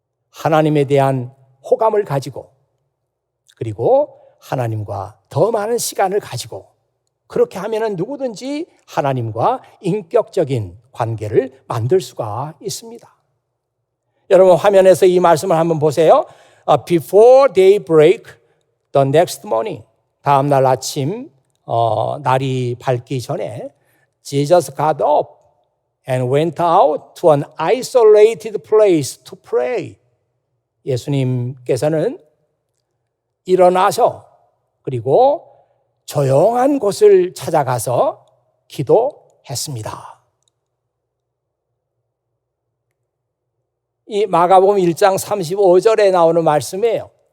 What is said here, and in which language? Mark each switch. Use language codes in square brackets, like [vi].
[ko] 하나님에 대한 호감을 가지고 그리고 하나님과 더 많은 시간을 가지고 그렇게 하면은 누구든지 하나님과 인격적인 관계를 만들 수가 있습니다. 여러분 화면에서 이 말씀을 한번 보세요. [en] Before daybreak the next morning. [ko] 다음 날 아침 날이 밝기 전에 [en] Jesus got up and went out to an isolated place to pray. [ko] 예수님께서는 일어나서 그리고 조용한 곳을 찾아가서 기도했습니다. 이 마가복음 1장 35절에 나오는 말씀이에요.